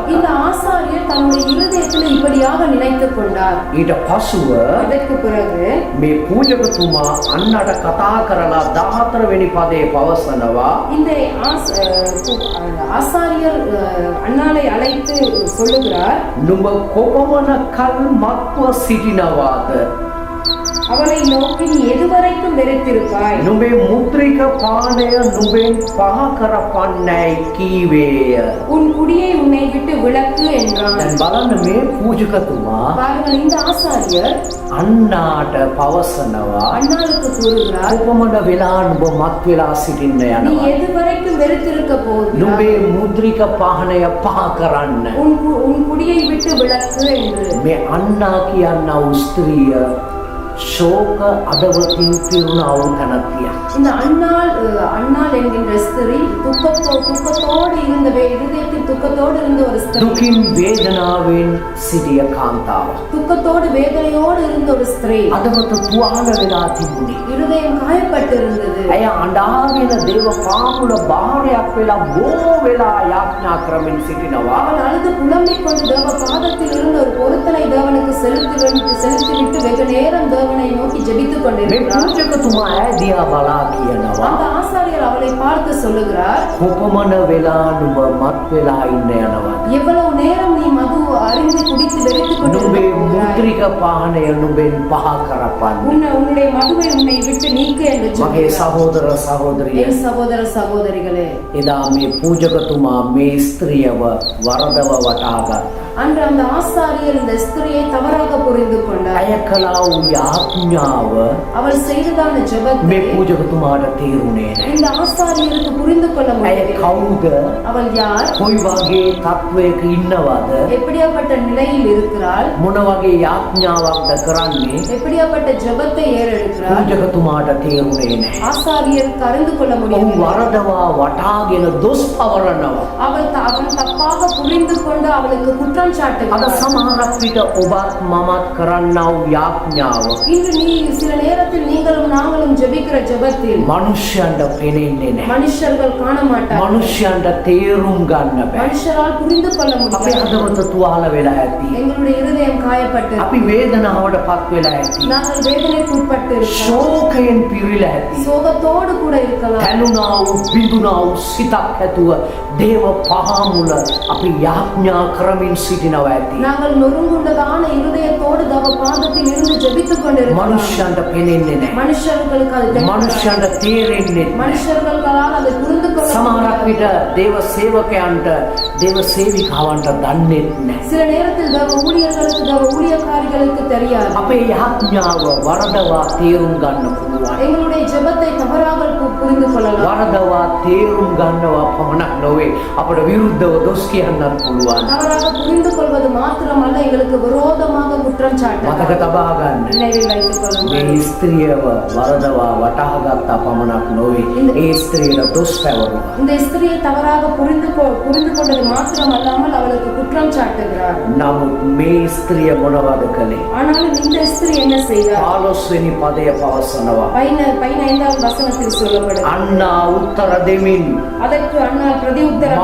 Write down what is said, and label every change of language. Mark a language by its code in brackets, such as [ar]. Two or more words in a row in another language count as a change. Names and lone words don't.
[ta] இந்த ஆசாரியர் தன்னுடைய இருதயத்தில் இப்படியாக நினைத்துக் கொண்டார். [si] ඊට පසුව [ta] அதற்கு பிறகு [si] මේ පූජකතුමා අන්නට කතා කරලා 14 වෙනි පදේ පවසනවා [ta] இந்த ஆசாரியர் அண்ணாளை அழைத்து சொல்லுகிறார், [si] නුඹ කොපමණ කල් මත්ව සිටිනවාද? [ta] அவளை நோக்கி நீ எதுவரைக்கும் வெறித்திருப்பாய்? [si] නුඹේ මුද්‍රික පානය නුඹෙන් පහ කරපන්නයි කීවේය. [ta] உன் குடியை உன்னை விட்டு விலக்கு என்றான். [si] දැන් බලන්න මේ පූජකතුමා [ta] பாருங்கள், இந்த ஆசாரியர் [si] අන්නාට පවසනවා [ta] அண்ணாளுக்கு கூறுகிறார், [si] කොපමණ වෙලා නුඹ මත් වෙලා සිටින්න [ta] நீ [si] යනවා. [ta] எதுவரைக்கும் வெறித்திருக்க போகிறாய்? [si] නුඹේ මුද්‍රික පානය පහ කරන්න. [ta] உன் குடியை விட்டு விலக்கு என்று. [si] මේ අන්නා කියන්නා වූ ස්ත්‍රිය ශෝක අදවතින් පිරුණා වූ තැනැත්තියක්. [ta] இந்த அண்ணாள் என்கின்ற ஸ்திரீ துக்கத்தோடு இருந்த இருதயத்தில் துக்கத்தோடு இருந்த ஒரு ஸ்திரீ, [si] දුකින් වේදනාවෙන් සිටිය කාන්තාවක්. [ta] துக்கத்தோடு வேதனையோடு இருந்த ஒரு ஸ்திரீ, [si] අදවත තුවාල වෙලා තිබුණේ. [ta] இருதயம் காயப்பட்டு இருந்தது. [si] ඇය අඬාගෙන දේව පාමුල භාරයක් වෙලා බොහෝ වෙලා යාඥා කරමින් සිටිනවා. [ta] அவள் அழுது புலம்பிக் கொண்டு தேவ பாதத்தில் இருந்த ஒரு பொருத்தனை தேவனுக்கு செலுத்திவிட்டு வெகு நேரம் தேவனை நோக்கி ஜெபித்துக் [si] මේ [ta] கொண்டிருக்கிறார். [si] පූජකතුමා ඇය දිහා බලා කියනවා [ta] அந்த ஆசாரியர் அவளை பார்த்து சொல்லுகிறார், [si] කොපමණ වෙලා නුඹ මත් වෙලා ඉන්න යනවද? [ta] எவ்வளவு நேரம் நீ மது அறிந்து குடித்து வெறித்துக் [si] නුඹේ [ta] கொண்டிருக்கிறாய்? [si] මුද්‍රික පානය නුඹෙන් පහ කරපන්න. [ta] உன்னுடைய மதுவை உன்னை விட்டு நீக்கு என்று [si] මගේ [ta] சொல்கிறார். [si] සහෝදර සහෝදරිය, [ta] என் சகோதர சகோதரிகளே, [si] එදා මේ පූජකතුමා මේ ස්ත්‍රියව වරදව වටහාගත්තා. [ta] அன்று அந்த ஆசாரியர் இந்த ஸ்திரியை தவறாக புரிந்து கொண்டார். [si] ඇය කළා වූ යාඥාව [ta] அவள் செய்ததான [si] මේ [ta] ஜெபத்தை [si] පූජකතුමාට තේරුණේ නැහැ. [ta] இந்த ஆசாரியருக்கு புரிந்து கொள்ள [si] ඇය [ta] முடியவில்லை. [si] කවුද? [ta] அவள் யார்? [si] කොයි වගේ තත්වයක ඉන්නවද? [ta] எப்படியாப்பட்ட நிலையில் இருக்கிறாள்? [si] මොන වගේ යාඥාවක්ද කරන්නේ? [ta] எப்படியாப்பட்ட ஜெபத்தை ஏறெடுக்கிறாள்? [si] පූජකතුමාට තේරුණේ නැහැ. [ta] ஆசாரியருக்கு அறிந்து கொள்ள [si] ඔහු [ta] முடியவில்லை. [si] වරදවා වටාගෙන දොස් පවරනවා. [ta] அவன் தப்பாக புரிந்து கொண்டு அவளுக்கு குற்றம் [si] අද [ta] சாட்டுகிறாள். [si] සමහරක් විට ඔබත් මමත් කරන්නා වූ යාඥාව [ta] இன்று சில நேரத்தில் நீங்களும் நாங்களும் ஜெபிக்கிற ஜெபத்தில் [si] මනුෂ්‍යයන්ට පෙනෙන්නේ නැහැ. [ta] மனுஷர்கள் காண மாட்டார்கள். [si] මනුෂ්‍යයන්ට තේරුම් ගන්න බෑ. [ta] மனுஷரால் புரிந்து கொள்ள [si] අපේ [ta] முடியாது. [si] හදවත තුවාල වෙලා ඇති. [ta] எங்களுடைய இருதயம் காயப்பட்டு [si] අපි වේදනාවට පත් වෙලා ඇති. [ta] நாங்கள் வேதனைக்கு உட்பட்டு இருக்கலாம். [si] ශෝකයෙන් පිරීලා ඇති. [ta] சோகத்தோடு கூட இருக்கலாம். [si] තැනුණා වූ බිඳුණා වූ සිතක් ඇතුව දේව පහමුල අපි යාඥා කරමින් සිටිනවා ඇති. [ta] நாங்கள் நொறுங்குண்டதான இருதயத்தோடு தவ பாதத்தில் இருந்து ஜெபித்துக் கொண்டிருக்கிறோம். [si] මනුෂ්‍යයන්ට පෙනෙන්නේ නැහැ. [ta] மனுஷர்களுக்கு அது தெரியாது. [si] මනුෂ්‍යයන්ට තේරෙන්නේ නැහැ. [ta] மனுஷர்களால் அதை புரிந்து கொள்ள [si] සමහරක් [ta] முடியாது. [si] විට දේව සේවකයන්ට දේව සේවිකාවන්ට දන්නේත් නැහැ. [ta] சில நேரத்தில் தவ ஊழியர்களுக்கு தவ ஊழியக்காரிகளுக்கு தெரியாது. [si] අපේ යාඥාව වරදවා තේරුම් ගන්න පුළුවන්. [ta] எங்களுடைய ஜெபத்தை தவறாக புரிந்து கொள்ளலாம். [si] වරදවා තේරුම් ගන්නවා පමණක් නොවේ අපට විරුද්ධව දොස් කියන්නත් පුළුවන්. [ta] தவறாக புரிந்து கொள்வது மாத்திரமல்ல, எங்களுக்கு விரோதமாக குற்றம் சாட்டலாம். [si] මතක තබා ගන්න. [ta] நினைவில் வைத்துக் கொள்ளுங்கள். [si] මේ ස්ත්‍රියව වරදවා වටහාගත්තා පමණක් නොවේ ඒ ස්ත්‍රියට දොස් පැවරුවා. [ta] இந்த ஸ்திரியை தவறாக புரிந்து கொண்டது மாத்திரமல்லாமல் அவளுக்கு குற்றம் சாட்டுகிறார். [si] නමුත් මේ ස්ත්‍රිය මොනවද කළේ? [ta] ஆனாலும் இந்த ஸ்திரீ என்ன செய்தார்? [si] 15 වෙනි පදය පවසනවා. [ta] 15வது வசனத்தில் சொல்லப்படுகிறது. [si] අන්නා උත්තර දෙමින් [ta] அதற்கு அன்னாள் பிரதி உத்தரவாக,